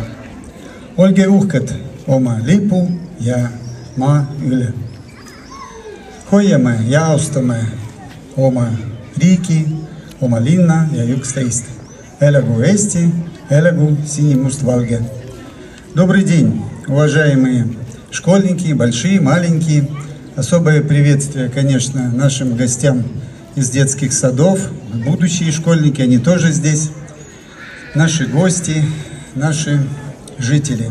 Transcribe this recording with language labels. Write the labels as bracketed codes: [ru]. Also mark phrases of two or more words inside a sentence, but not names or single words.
[et] Olge uhked oma lipu ja maa üle. Hoiame ja austame oma riigi, oma linna ja üksteist. Elagu Eesti, elagu sinimustvalge. [ru] Добрый день, уважаемые школьники, большие, маленькие. Особое приветствие, конечно, нашим гостям из детских садов. Будущие школьники, они тоже здесь. Наши гости, наши жители.